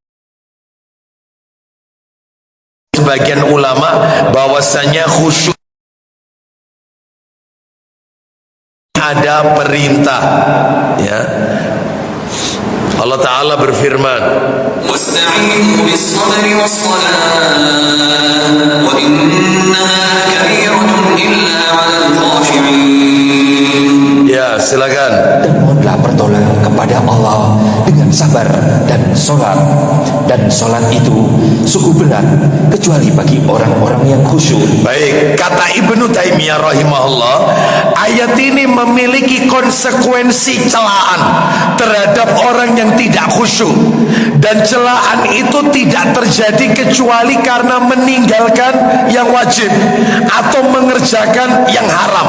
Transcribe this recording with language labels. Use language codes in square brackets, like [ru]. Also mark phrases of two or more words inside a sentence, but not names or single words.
[id] Sebagian ulama bahwasanya khusyuk ada perintah, ya. Allah Ta'ala berfirman, [ar] "واستعينوا بالصبر والصلاة وإنها لكبيرة إلا على الخاشعين." [id] Ya, silakan. Dan mohonlah pertolongan kepada Allah dengan sabar dan sholat. Dan sholat itu sungguh berat kecuali bagi orang-orang yang khusyuk. Baik, kata Ibnu Taimiyah rahimahullah, ayat ini memiliki konsekuensi celaan terhadap orang yang tidak khusyuk, dan celaan itu tidak terjadi kecuali karena meninggalkan yang wajib atau mengerjakan yang haram.